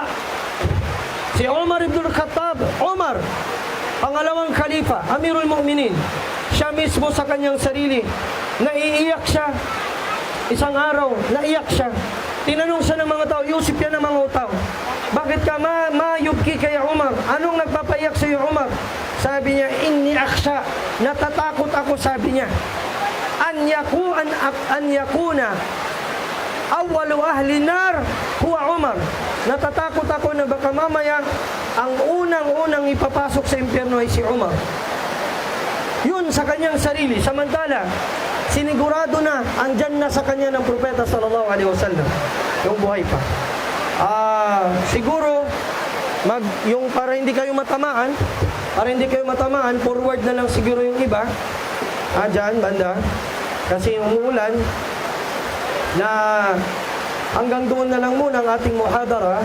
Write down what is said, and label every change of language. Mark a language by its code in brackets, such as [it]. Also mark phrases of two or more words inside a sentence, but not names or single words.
[tl] Si Omar ibn Khattab, Omar, pangalawang khalifa, Amirul Mu'minin, siya mismo sa kanyang sarili, naiiyak siya. Isang araw, naiyak siya. Tinanong siya ng mga tao, Yusuf yan ng mga tao, bakit ka mayubki kay Umar? Anong nagpapaiyak sa iyo, Umar? Sabi niya, [ar] إني أخشى, [tl] natatakot ako, sabi niya, [ar] أن يكون أول أهل النار هو عمر. [tl] Natatakot ako na baka mamaya ang unang-unang ipapasok sa impyerno ay si Umar. Yun sa kanyang sarili. Samantala, sinigurado na, andyan na sa kanya ng propeta [ar] صلى الله عليه وسلم [tl] yung buhay pa. Siguro yung para hindi kayo matamaan, forward na lang siguro yung iba. Dyan, banda. Kasi umuulan na hanggang doon na lang muna ang ating muhadara.